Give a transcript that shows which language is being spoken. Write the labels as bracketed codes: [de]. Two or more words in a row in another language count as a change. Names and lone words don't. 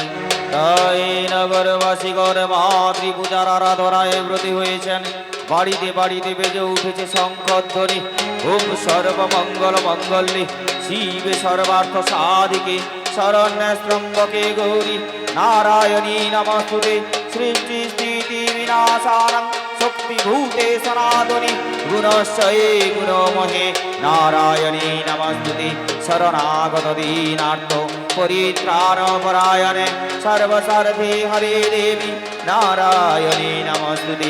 [bn] তাই নগরবাসীগণ মা ত্রিপূজার আরাধনায় ব্রতী হয়েছেন। বাড়িতে বাড়িতে বেজে উঠেছে শঙ্খধ্বনি। [sa] ওম সর্বমঙ্গল মঙ্গলে শিবে সর্বার্থ সাধিকে শরণ্যে ত্র্যম্বকে গৌরী নারায়ণী নমস্তুতে। সৃষ্টি স্থিতি বিনাশানং শক্তিভূতে সনাতনী গুণশ্চয়ে গুণমহে নারায়ণী নমস্তুতে। শরণাগত দীনার্থ পরিত্রাণপরায়ণে সর্বসারথি হরে দেবী নারায়ণী নমস্তুতে।